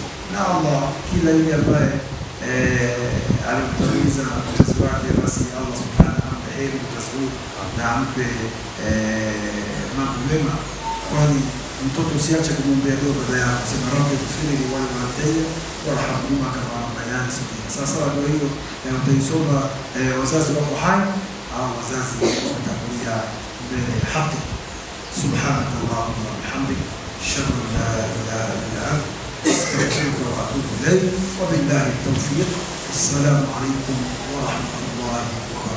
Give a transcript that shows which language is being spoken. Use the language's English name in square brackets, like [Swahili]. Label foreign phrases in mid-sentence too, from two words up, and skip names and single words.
[Swahili] Na Allah kila yule ambaye alimtanguliza mzazi wake, basi Allah [Arabic] سبحانه وتعالى [Swahili] heri mtazuri na ampe mambo mema, kwani mtoto usiache kumwombea dua baada ya kusema [Arabic] رب اغفر لي ولوالدي وارحمهما كما ربياني صغيرا. [Swahili] Sasa dua hiyo utaisoma wazazi wako hai au wazazi wametangulia mbele ya haki. [Arabic] سبحانك اللهم وبحمدك أشهد أن لا إله إلا أنت أستغفرك وأتوب إليك وبالله التوفيق. السلام عليكم ورحمة الله وبركاته.